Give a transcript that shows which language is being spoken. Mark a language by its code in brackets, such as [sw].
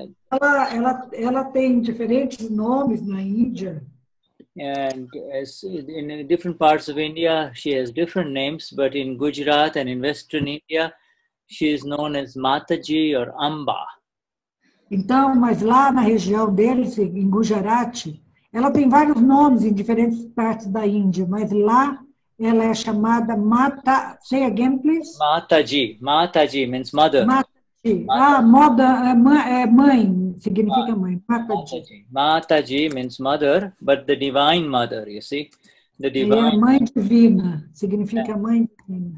[pt] Ela tem diferentes nomes na Índia. [en] And in different parts of India, she has different names, but in Gujarat and in Western India, she is known as Mataji or Amba. [pt] Então, mas lá na região deles, em Gujarat, ela tem vários nomes em diferentes partes da Índia, mas lá ela é chamada Mata. [en] Say again, please. Mataji. Mataji means mother. [pt] Mãe, significa mãe. Mataji. [en] Mataji means mother, but the divine mother, you see. The divine. [pt] Mãe divina, significa mãe divina.